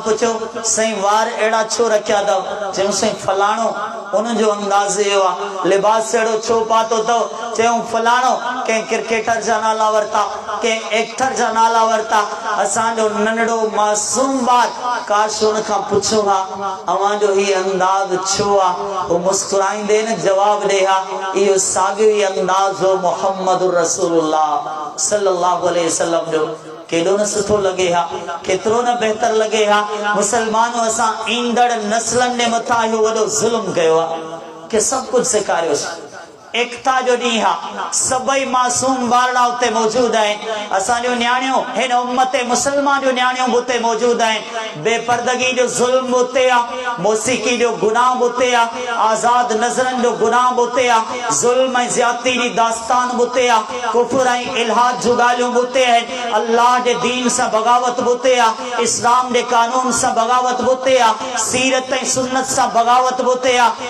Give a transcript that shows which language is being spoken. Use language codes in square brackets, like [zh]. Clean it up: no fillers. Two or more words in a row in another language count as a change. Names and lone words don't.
[sd] पुछो साईं वार अहिड़ा छो रखिया अथव, चयूं साईं फलाणो उन जो अंदाज़ इहो आहे, लिबास अहिड़ो छो पातो अथव, चयूं फलाणो कंहिं क्रिकेटर जा नाला वरिता, कंहिं एक्टर जा नाला वरिता, असांजो नंढड़ो मासूम ॿार काश उन खां पुछो हा अवांजो ही अंदाज़ छो आहे, वो मुस्कुराईंदे न जवाब ॾे हा इहो साॻियो ई अंदाज़ हो मुहम्मद रसूलुल्लाह [ar] صلى الله عليه وسلم [sd] जो। केॾो न सुठो लॻे हा, केतिरो न बहितर लॻे हा। मुसलमानों असां ईंदड़ नस्लनि जे मथां इहो वॾो ज़ुल्म कयो आहे कि सभु कुझु सेखारियोसीं। एकता जो ॾींहुं आहे, सभई मासूम ॿारड़ा उते मौजूद आहिनि, असांजो न्याणियूं हिन उम्मत मुसलमान जो न्याणियूं उते मौजूद आहिनि, बेपर्दगी जो ज़ुल्म उते आहे, मौसीकी जो गुनाह उते आहे, आज़ाद नज़रनि जो गुनाह उते आहे, ज़ुल्म ऐं ज़्यादती जी दास्तान उते आहे, कुफ्र ऐं इल्हाद जूं ॻाल्हियूं उते आहिनि, अल्लाह जे दीन सां बग़ावत उते आहे, इस्लाम जे कानून सां बग़ावत उते आहे, सीरत ऐं सुन्नत सां बग़ावत उते आहे।